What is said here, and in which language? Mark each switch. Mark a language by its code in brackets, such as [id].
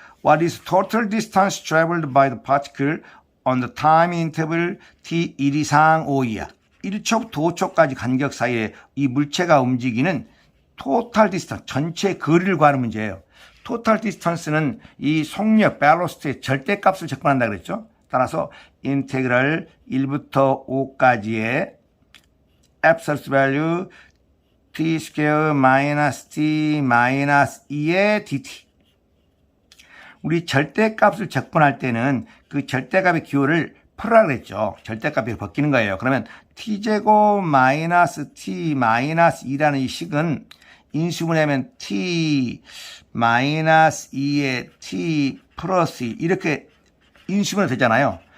[en] What is total distance traveled by the particle on the time interval t [ko] 1 이상 5 이하? 1초부터 5초까지 간격 사이에 이 물체가 움직이는 total distance, 전체 거리를 구하는 문제예요. total distance는 이 속력, velocity의 절대값을 접근한다 그랬죠. 따라서 인테그럴 1부터 5까지의 [en] absolute value t square minus t minus 2의 dt. [ko] 우리 절대값을 적분할 때는 그 절대값의 기호를 풀으라 그랬죠. 절대값이 바뀌는 거예요. 그러면 t제곱 마이너스 t 마이너스 2라는 이 식은 인수분해하면 t 마이너스 2의 t 플러스 2 이렇게 인수분해 되잖아요.